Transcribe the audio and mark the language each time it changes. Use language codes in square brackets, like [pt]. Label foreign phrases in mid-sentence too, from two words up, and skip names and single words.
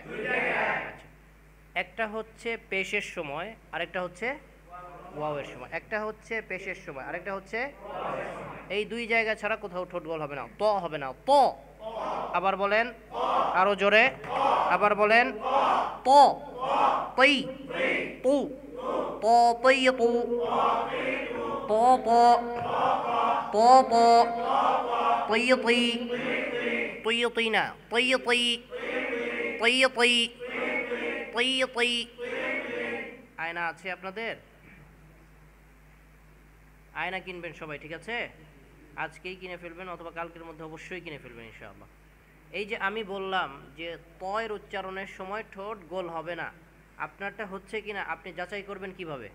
[bn] আচ্ছা, একটা হচ্ছে পেশের সময়, আরেকটা হচ্ছে ওয়াওয়ের সময়। একটা হচ্ছে পেশের সময়, আরেকটা হচ্ছে, এই 2 জায়গা ছাড়া কোথাও ঠোঁট গোল হবে না, ত হবে না, ত। আবার বলেন, আরো জোরে, আবার বলেন, ত, তই, তু, ত, তই, তু, ত, ত, ত, ত, তই, তই, তই, তই না, তই, তই, তই, তই, তই, তই। আয়না আছে আপনাদের? আয়না কিনবেন সবাই, ঠিক আছে? আজকেই কিনে ফেলবেন অথবা কালকের মধ্যে অবশ্যই কিনে ফেলবেন ইনশাআল্লাহ। এই যে আমি বললাম যে তয়ের উচ্চারণের সময় ঠোঁট গোল হবে না, আপনারটা হচ্ছে কিনা আপনি যাচাই করবেন কিভাবে?